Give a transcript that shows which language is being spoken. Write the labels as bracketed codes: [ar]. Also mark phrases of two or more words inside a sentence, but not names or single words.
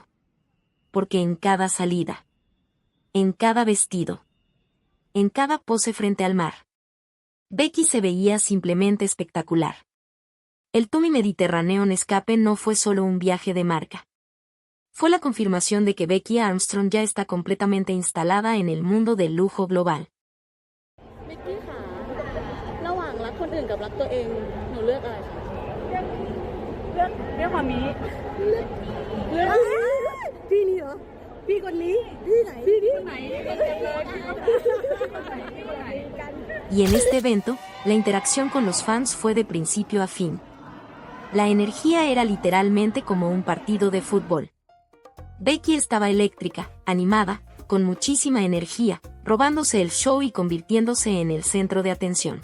[es] Porque en cada salida, en cada vestido, en cada pose frente al mar, Becky se veía simplemente espectacular. El Tumi Mediterráneo Escape no fue solo un viaje de marca. Fue la confirmación de que Becky Armstrong ya está completamente instalada en el mundo del lujo global. [th] มิกกี้ค่ะระหว่างรักคนอื่นกับรักตัวเองหนูเลือกอะไรคะ เรื่องมามี พี่นี่เหรอพี่คนนี้พี่ไหนพี่นี่ไหน [es] Y en este evento, la interacción con los fans fue de principio a fin. La energía era literalmente como un partido de fútbol. Becky estaba eléctrica, animada, con muchísima energía, robándose el show y convirtiéndose en el centro de atención.